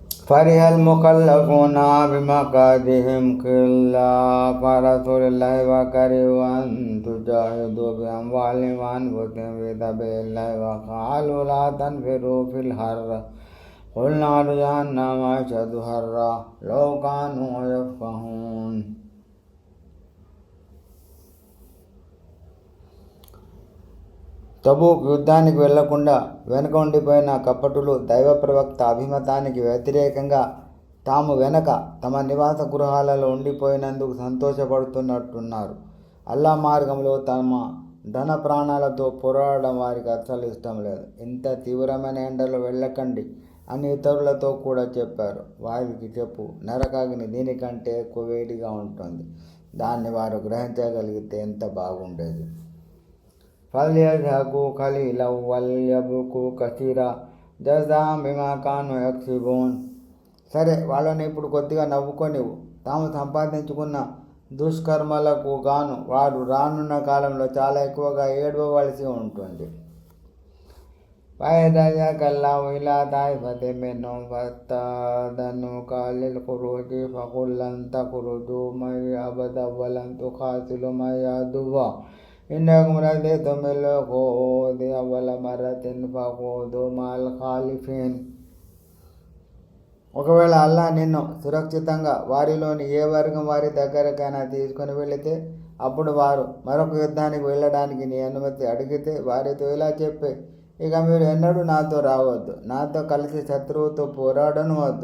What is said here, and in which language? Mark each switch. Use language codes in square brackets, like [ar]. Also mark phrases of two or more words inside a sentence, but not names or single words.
[ar] فرح المخلفون بمقعدهم خلاف رسول الله وكرهوا أن تجاهدوا بأموالهم وأنفسهم في سبيل الله وقالوا لا تنفروا في الحر قل نار جهنم أشد حرا لو كانوا يفقهون. [te] తబూక్ యుద్ధానికి వెళ్లకుండా వెనుక ఉండిపోయిన కపటులు దైవ ప్రవక్త అభిమతానికి వ్యతిరేకంగా తాము వెనక తమ నివాస గృహాలలో ఉండిపోయినందుకు సంతోషపడుతున్నట్టున్నారు. అల్లా మార్గంలో తమ ధన ప్రాణాలతో పోరాడడం వారికి అస్సలు ఇష్టం లేదు. ఇంత తీవ్రమైన ఎండలో వెళ్ళకండి అని ఇతరులతో కూడా చెప్పారు. వారికి చెప్పు, నరకాగ్ని దీనికంటే ఎక్కువ వేడిగా ఉంటుంది. దాన్ని వారు గ్రహించగలిగితే ఎంత బాగుండేది. [ar] فليضحكوا قليلا وليبكوا كثيرا جزاء بما كانوا يكسبون. [te] సరే, వాళ్ళని ఇప్పుడు కొద్దిగా నవ్వుకొనివు. తాము సంపాదించుకున్న దుష్కర్మలకు గాను వారు రానున్న కాలంలో చాలా ఎక్కువగా ఏడవవలసి ఉంటుంది. [ar] فَإِذَا إِلَى طَائِفَةٍ مِّنْهُمْ فَاسْتَأْذَنُوكَ لِلْخُرُوجِ فَقُل لَّن تَخْرُجُوا مَعِيَ أَبَدًا وَلَن تُقَاتِلُوا مَعِيَ عَدُوًّا إنكم رضيتم بالخوض أول مرة فخوضوا مع الخالفين. [te] ఒకవేళ అల్లా నిన్ను సురక్షితంగా వారిలోని ఏ వర్గం వారి దగ్గరకైనా తీసుకుని వెళితే అప్పుడు వారు మరొక యుద్ధానికి వెళ్ళడానికి నీ అనుమతి అడిగితే వారితో ఇలా చెప్పే, ఇక మీరు ఎన్నడూ నాతో రావద్దు, నాతో కలిసి శత్రువుతో పోరాడను వద్దు.